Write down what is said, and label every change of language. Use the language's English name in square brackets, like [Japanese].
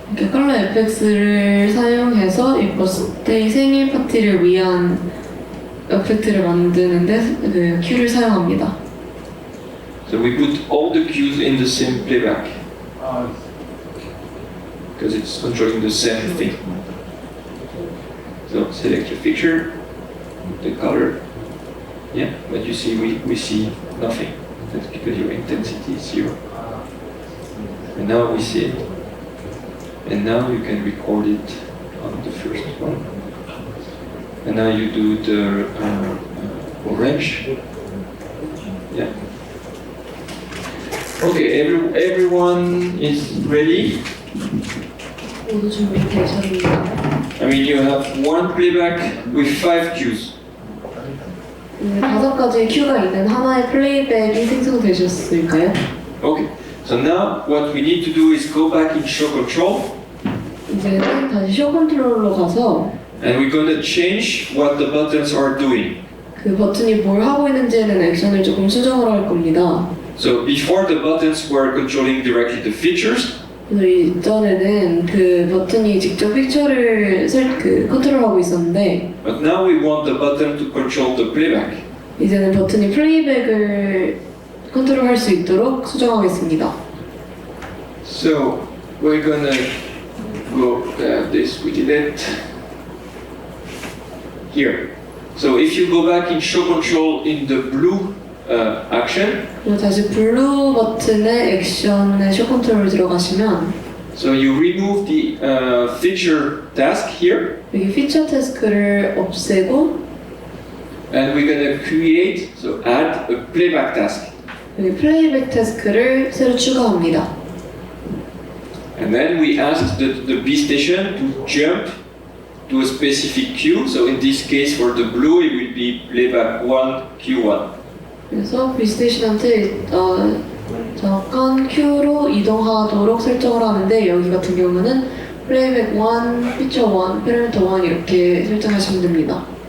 [Korean] 이렇게 컬러 에펙스를 사용해서 이 버스데이 생일 파티를 위한 에펙트를 만드는데 그 큐를 사용합니다. [English] So we put all the cues in the same playback. because it's controlling the same thing. So select your picture, the color. Yeah, but you see, we see nothing. That's because your intensity is 0. And now we see it. And now you can record it on the first one. And now you do the orange. Yeah. Okay, everyone is ready? [Korean] 모두 준비되셨나요? [English] I mean, you have one playback with 5 cues. [Korean] 5가지의 큐가 있는 하나의 플레이백이 생성되셨을까요? [English] Okay, so now what we need to do is go back in show control. [Korean] 이제는 다시 쇼 컨트롤러 가서 [English] And we're going to change what the buttons are doing. [Korean] 그 버튼이 뭘 하고 있는지에 대한 액션을 조금 수정을 할 겁니다. [English] So before the buttons were controlling directly the features. [Korean] 그래서 이전에는 그 버튼이 직접 픽처를 컨트롤하고 있었는데 [English] But now we want the button to control the playback. [Korean] 이제는 버튼이 플레이백을 컨트롤할 수 있도록 수정하겠습니다. [English] So we're gonna go this, we did it here. So if you go back in show control in the blue action. [Korean] 그리고 다시 블루 버튼의 액션의 쇼 컨트롤 들어가시면 [English] So you remove the feature task here. [Korean] 여기 피처 태스크를 없애고 [English] And we're gonna create, so add a playback task. [Korean] 여기 플레이백 태스크를 새로 추가합니다. [English] And then we ask the B station to jump to a specific queue. So in this case, for the blue, it will be playback 1, Q1. [Korean] 그래서 비스테이션한테 잠깐 큐로 이동하도록 설정을 하는데 여기 같은 경우는 플레이백 1, 피처 1, 패러미터 1 이렇게 설정하시면 됩니다.